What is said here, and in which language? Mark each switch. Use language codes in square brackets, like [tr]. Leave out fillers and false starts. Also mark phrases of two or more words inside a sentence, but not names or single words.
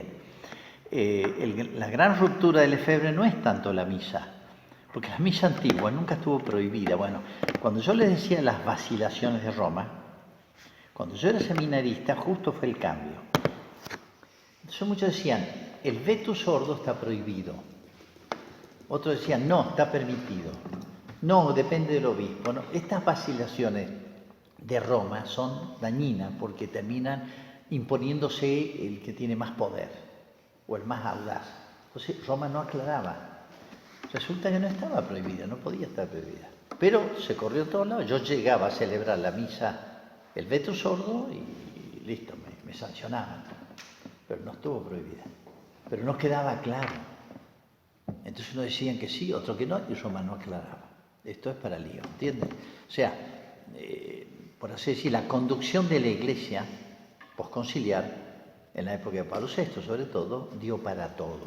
[es] La gran ruptura de Lefebvre no es tanto la misa, porque la misa antigua nunca estuvo prohibida. Bueno, cuando yo les decía las vacilaciones de Roma, cuando yo era seminarista, justo fue el cambio. Entonces muchos decían, el [la] vetus ordo [es] está prohibido. Otros decían, no, está permitido. No, depende del obispo. No. Estas vacilaciones de Roma son dañinas porque terminan imponiéndose el que tiene más poder o el más audaz. Entonces Roma no aclaraba. Resulta que no estaba prohibida, no podía estar prohibida. Pero se corrió a todos lados. Yo llegaba a celebrar la misa, el [la] vetus ordo, [es] y listo, me sancionaban. Pero no estuvo prohibida. Pero no quedaba claro. Entonces unos decían que sí, otros que no, y Roma no aclaraba. Esto es para lío, ¿entienden? O sea, por así decir, la conducción de la Iglesia posconciliar, en la época de Pablo VI sobre todo, dio para todo.